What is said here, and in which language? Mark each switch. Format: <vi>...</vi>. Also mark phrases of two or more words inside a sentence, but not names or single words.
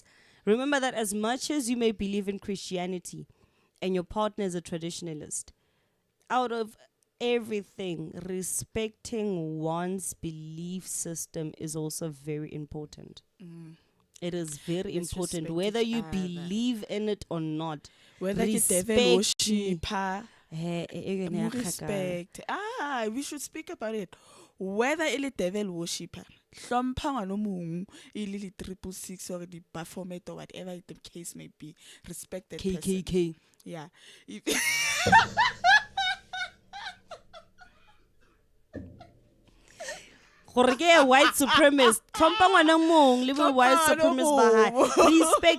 <en>Remember that as much as you may believe in Christianity and your partner is a traditionalist, out of everything, respecting one's belief system is also very important. It is very important, whether you believe in it or not. Whether you devil worship, respect. We should speak about it. Whether it's devil worshipper,</en> <st>hlompha ngwana mong ile</st> <en>666 or the Baphomet or whatever the case may be, respect that KKK. person. Yeah. White supremacist. White supremacist. Respect.</en>